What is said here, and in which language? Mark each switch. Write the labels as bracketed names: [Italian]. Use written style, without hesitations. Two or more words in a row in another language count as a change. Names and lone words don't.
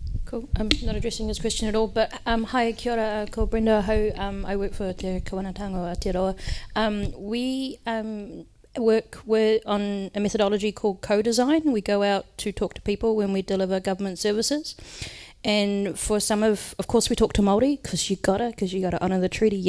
[English] Cool. I'm not addressing this question at all, but hi, [Māori] kia ora, ko Brenda Ho. [English] I work for Te Kawanatanga o Aotearoa. We work on a methodology called co-design. We go out to talk to people when we deliver government services. And for some of course, we talk to Māori, because you gotta honour the treaty, yeah.